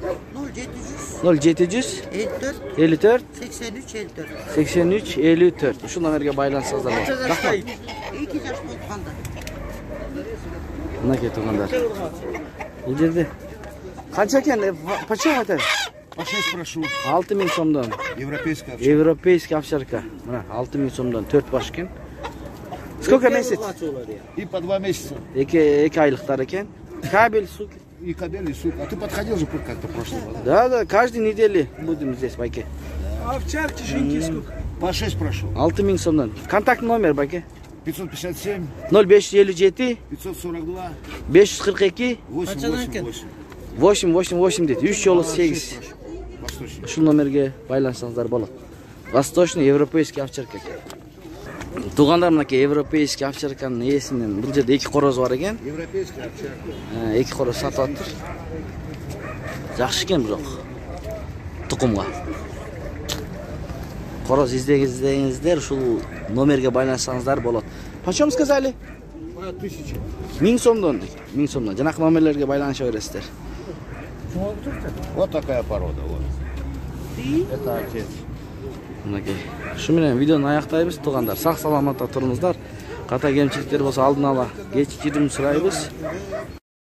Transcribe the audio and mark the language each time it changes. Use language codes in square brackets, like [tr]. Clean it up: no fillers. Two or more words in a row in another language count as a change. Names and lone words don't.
[ky] 0700 0700 54 54 83 54. 83 54. Ушул номерге байланышсаңыздар болот. Рахмат. 2 жаш болуп калды. Мынакей туугандар. Бул жерде канча экен? Почем айтат? [ru] По 6 прошу. [ky] 6 миң сомдон. [ru] Европейская овчарка. Европейский овчарка. [ky] Мына 6 миң сомдон 4 баш экен. [ru] Сколько месяц? И по 2 месяца. [ky] 2 айлыктар экен. [ru] Кабель, сук. И кабель, и сук. А ты подходил же как-то в прошлом году? Да, каждый неделю будем здесь, байке. Овчарки, шинки сколько? По 6 прошу. [ky] 6 миң сомдон. [ru] Контактный номер, байке. 557, 0557 542, 542 888. [ky] 888 дейт. 3 жолу 8. [ru] Восточный. [ky] Ушул номерге байланышсаңыздар болот. [ru] Восточный европейский овчарка [ky] экен. Туугандар, мынакей [ru] европейский овчарканын [ky] ээсинен бул жерде 2 короз бар экен. [ru] Европейская овчарка. [ky] 2 короз сатып атыр. Жакшы экен бирок. Тукумга. Короз издеңиздер, ушул номерге байланышсаңыздар болот. [ru] Почем сказали? [ky] 1000. 1000 сомдон. 1000 сомдон. Жанакы номерлерге байланыша бересиздер. [ru] Вот такая порода. Вот. Это отец. [ky] Мынакей. Ушу менен видеону аяктайбыз, туугандар. Сак саламатта туруңуздар. Ката кемчиликтер болсо алдын ала кечирим сурайбыз.